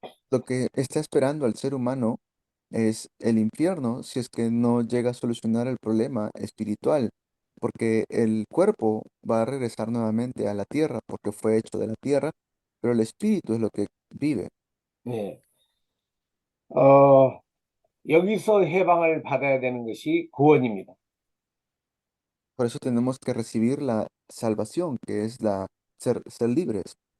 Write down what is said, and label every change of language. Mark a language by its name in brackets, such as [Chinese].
[Spanish] Lo que está esperando al ser humano es el infierno si es que no llega a solucionar el problema espiritual, porque el cuerpo va a regresar nuevamente a la tierra porque fue hecho de la tierra, pero el espíritu es lo que vive. [Korean] 예. 어, 여기서 해방을 받아야 되는 것이 구원입니다. [Spanish] Por eso tenemos que recibir la salvación, que es ser libres.